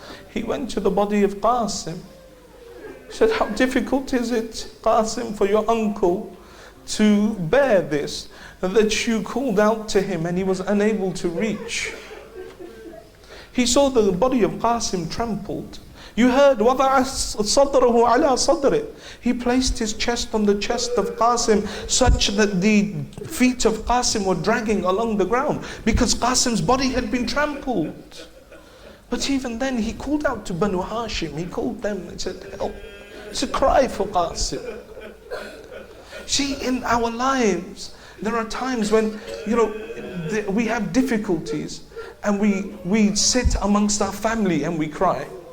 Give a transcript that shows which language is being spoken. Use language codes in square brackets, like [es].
[en] He went to the body of Qasim. He said, how difficult is it, Qasim, for your uncle to bear this, that you called out to him and he was unable to reach. He saw the body of Qasim trampled. You heard, [ar] وَضَعَ صَدْرَهُ عَلَى صَدْرِهِ. [en] He placed his chest on the chest of Qasim such that the feet of Qasim were dragging along the ground because Qasim's body had been trampled. But even then, he called out to Banu Hashim. He called them and said, help. It's a cry for Qasim. See, in our lives, there are times when, we have difficulties and we sit amongst our family and we cry.